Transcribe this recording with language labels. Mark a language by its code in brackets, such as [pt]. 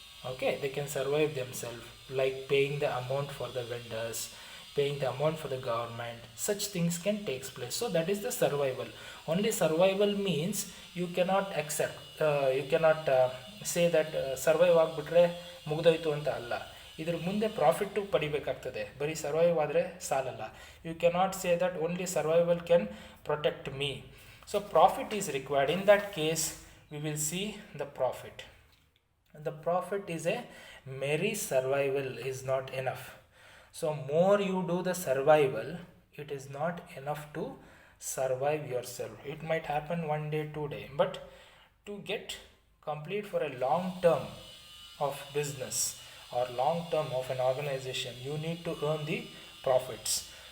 [en] Okay, they can survive themselves, like paying the amount for the vendors, paying the amount for the government. Such things can take place. So that is the survival. Only survival means you cannot accept, you cannot say that survive [kn] ಆಗ್ಬಿಟ್ರೆ ಮುಗ್ದೋಯ್ತು ಅಂತ ಅಲ್ಲ. ಇದ್ರ ಮುಂದೆ profit ಪಡಿಬೇಕಾಗ್ತದೆ. ಬರೀ survive ಆದರೆ ಸಾಲಲ್ಲ. [en] You cannot say that only survival can protect me. So profit is required. In that case we will see the profit. The profit is a merry survival is not enough. So more you do the survival, it is not enough to survive yourself. It might happen one day, 2 day, but to get complete for a long term of business or long term of an organization, you need to earn the profits.